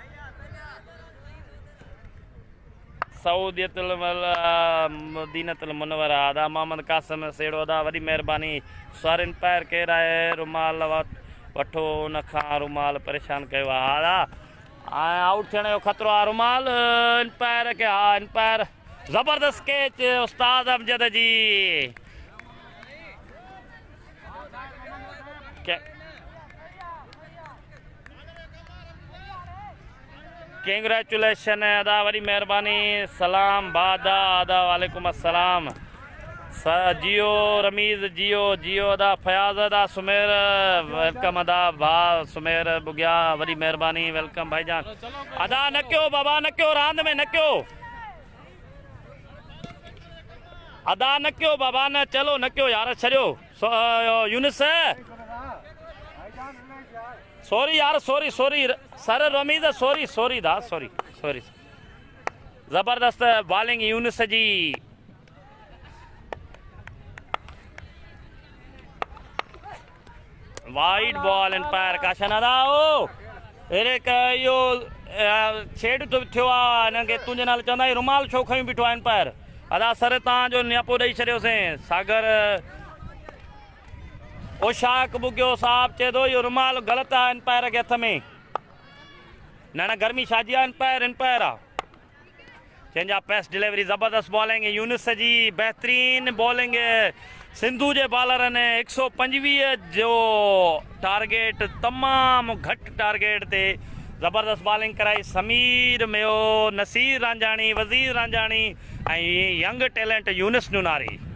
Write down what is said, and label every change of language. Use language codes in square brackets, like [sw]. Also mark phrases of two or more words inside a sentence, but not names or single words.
[sd] सऊदीयतुल मदीनतुल मुनव्वरा आदा मोहम्मद कासिम सेड़ो अदा वॾी महिरबानी सारिन पैर केरु आहे रुमाल वठो उन खां रुमाल परेशान कयो आहे आदा आउट थियण जो ख़तरो आहे रुमाल इंपायर के हा इंपायर ज़बरदस्त कैच उस्ताद अमजद जी कंग्रेचुलेशन अदा वॾी महिरबानी सलाम बादा अदा [ar] وعليكم السلام [sd] जियो रमीज़ जियो अदा फयाज़ अदा सुमेर वेलकम अदा भा सुमेर बुगिया वॾी महिरबानी वेलकम भाईजान अदा न कयो बाबा न कयो रांद में न कयो अदा न कयो बाबा न चलो न कयो यार छॾियो यूनिस सॉरी यार [en] sorry sir [sd] रमीज़ सॉरी दा सॉरी ज़बरदस्त बॉलिंग यूनिस जी [en] wide ball umpire caution [sd] अदा इहो छेड़ थियो आहे हिनखे तुंहिंजे नाले चवंदा रुमाल छो खयूं बीठो आहे एम्पायर अदा सर तव्हांजो नियापो ॾेई छॾियोसीं सागर ओशाक बुगियो साहब चए थो इहो रुमाल ग़लति आहे एम्पायर के हथ में न गर्मी छाजी आहे एम्पायर आहे जंहिंजा [en] pace delivery [sd] ज़बरदस्त बॉलिंग यूनिस जी बेहतरीन बॉलिंग सिंधु जे बॉलरनि 125 जो टारगेट तमामु घटि टारगेट ते ज़बरदस्त बॉलिंग कराई समीर मेयो नसीर रांझाणी वज़ीर रांझाणी ऐं [en] young talent [sd] यूनिस नुनारी